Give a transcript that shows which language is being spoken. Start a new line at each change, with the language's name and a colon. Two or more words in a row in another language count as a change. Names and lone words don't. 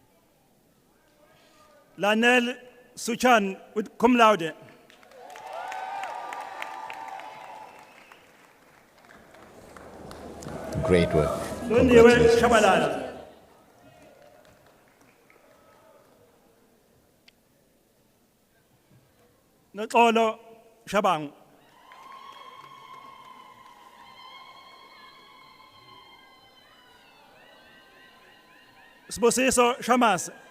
English: Lanel Suchan with
Latin: cum laude.
English: Great work. Londiwe Congratulations. Shabalala. Noxolo Shabang. Sibosiso Shamas.